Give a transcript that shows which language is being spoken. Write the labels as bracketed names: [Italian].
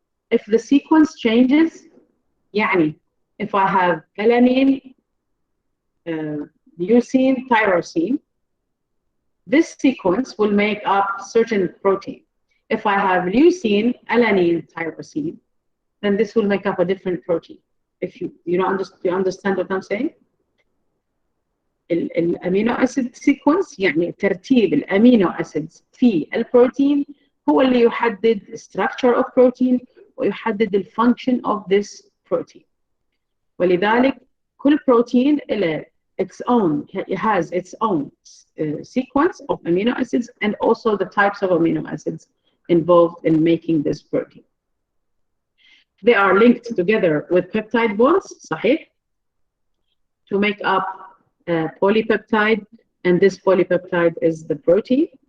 [English] If the sequence changes, [Arabic] يعني [English] if I have alanine, leucine, tyrosine, this sequence will make up certain protein. If I have leucine, alanine, tyrosine, then this will make up a different protein. If you understand what I'm saying? [Arabic] الامينو اسيد سيكونس يعني ترتيب الامينو اسيدز في البروتين هو اللي يحدد [English] structure of protein [Arabic] ويحدد الفانكشن [English] of this protein. [Arabic] ولذلك كل بروتين له [English] it has its own sequence of amino acids and also the types of amino acids involved in making this protein. They are linked together with peptide bonds, [Arabic] صحيح, [English] to make up a polypeptide, and this polypeptide is the protein.